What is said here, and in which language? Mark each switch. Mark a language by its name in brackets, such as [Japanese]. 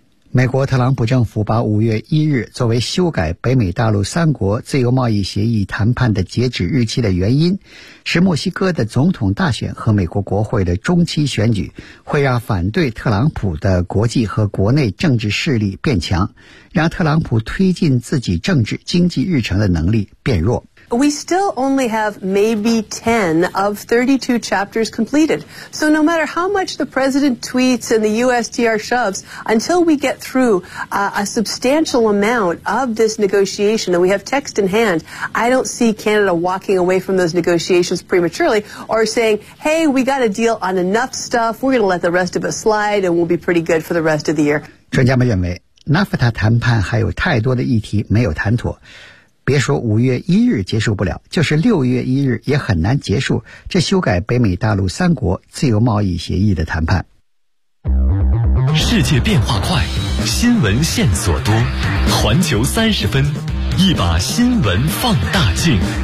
[Chinese] 美国特朗普政府把5月1日作为修改北美大陆三国自由贸易协议谈判的截止日期的原因，是墨西哥的总统大选和美国国会的中期选举会让反对特朗普的国际和国内政治势力变强，让特朗普推进自己政治经济日程的能力变弱。 [English] We still only have maybe 10 of 32 chapters completed. So no matter how much the president tweets and the USTR shoves, until we get through a substantial amount of this negotiation and we have text in hand, I don't see Canada walking away from those negotiations prematurely or saying, hey, we got a deal on enough stuff, we're going to let the rest of it slide and we'll be pretty good for the rest of the year. [Chinese] 专家们认为 NAFTA 谈判还有太多的议题没有谈妥，别说5月1日结束不了，就是6月1日也很难结束这修改北美大陆三国自由贸易协议的谈判。世界变化快，新闻线索多，环球30分，一把新闻放大镜。